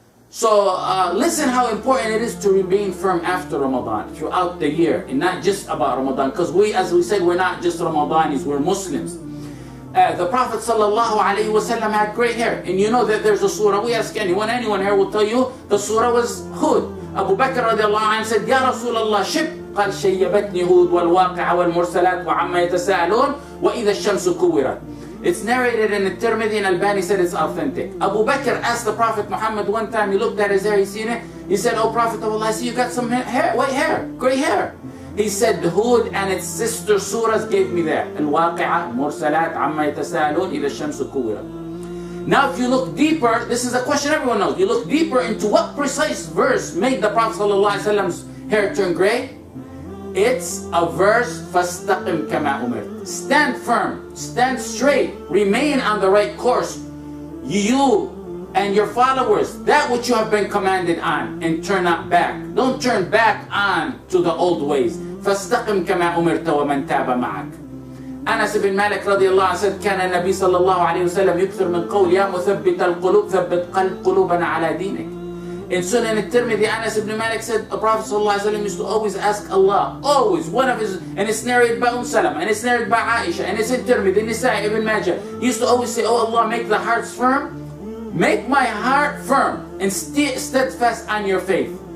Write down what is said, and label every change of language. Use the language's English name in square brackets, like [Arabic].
[English] So listen how important it is to remain firm after Ramadan, throughout the year, and not just about Ramadan, because we, as we said, we're not just Ramadanis, we're Muslims. The Prophet ﷺ had great hair, and you know that there's a surah. We ask anyone here will tell you the surah was Hud. Abu Bakr radiallahu anhu said, Ya Rasulallah, shib. [Arabic] قال شيبتني هود والواقع والمرسلات وعما يتساءلون وإذا الشمس كورت. [English] It's narrated in the Tirmidhi, and Albani said it's authentic. Abu Bakr asked the Prophet Muhammad one time, he looked at his hair, he seen it. He said, oh Prophet of Allah, I see you got some hair, white hair, gray hair. He said, Hud and its sister surahs gave me that. Al-Waqi'ah, Mursalat, Amma Yatasa'alun, Ida Shamsu Kuwira. Now if you look deeper, this is a question everyone knows. You look deeper into what precise verse made the Prophet ﷺ's hair turn gray. It's a verse, [Arabic] فَاسْتَقِمْ كَمَا أُمِرْتَ. [English] Stand firm, stand straight, remain on the right course. You and your followers, that which you have been commanded on, and turn not back. Don't turn back on to the old ways. [Arabic] فَاسْتَقِمْ كَمَا أُمِرْتَ وَمَنْ تَابَ مَعَكَ. [English] Anas ibn Malik radiallahu anhu said, [Arabic] كان النبي صلى الله عليه وسلم يكثر من قول يا مثبت القلوب ثبت قلوبنا على دينك. [English] In Sunan al-Tirmidhi, Anas ibn Malik said, the Prophet ﷺ used to always ask Allah, always, one of his, and it's narrated by Salama, and it's narrated by Aisha, and it's in Tirmidhi, Nisa'i, Ibn Majah. He used to always say, oh Allah, make the hearts firm, make my heart firm, and steadfast on your faith.